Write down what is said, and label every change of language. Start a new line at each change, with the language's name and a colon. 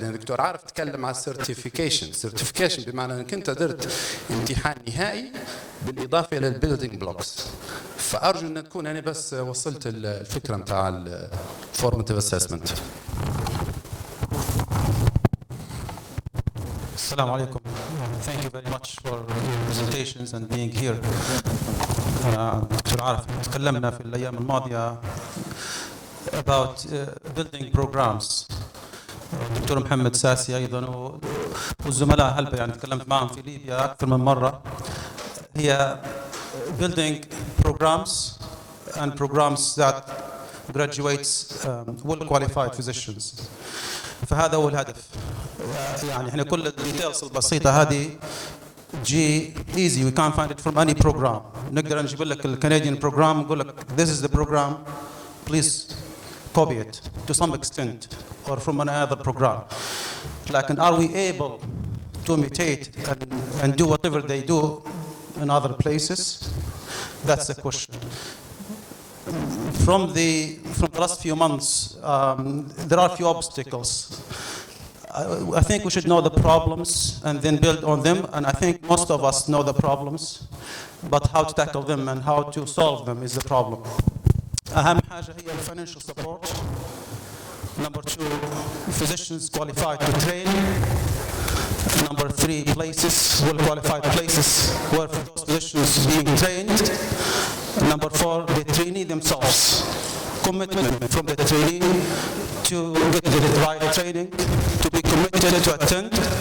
Arabic: لان الدكتور عارف تكلم على سيرتيفيكيشن بمعنى انك انت درت امتحان نهائي بالاضافه الى البيلدينج بلوكس. فارجو ان تكون انا بس وصلت الفكره نتاع الفورماتيف اسسمنت. السلام عليكم.
English: Thank you very much for your presentations and being here.
Arabic: دكتور عارف تكلمنا في الايام الماضيه
English: about building programs.
Arabic: دكتور محمد ساسي ايضا والزملاء هلبة يعني تكلمت معهم في ليبيا اكثر من مره.
English: هي building programs and programs that graduates well qualified physicians.
Arabic: فهذا هو الهدف. يعني احنا كل الديتيلز البسيطه هذه جي
English: easy, we can't find it from any program.
Arabic: نقدر نجيب لك الكنديان
English: program
Arabic: نقول لك
English: this is the program, please copy it to some extent or from another program. لكن are we able to imitate and do whatever they do in other places? That's the question. From the last few months, there are a few obstacles. I think we should know the problems and then build on them, and I think most of us know the problems, but how to tackle them and how to solve them is the problem.
Arabic: أهم حاجة هي
English: financial support. Number 2, physicians qualified to train. Number 3, places, well qualified places where those physicians being trained. Number 4, the trainee themselves. Commitment from the trainee to get the right training, to be committed to attend.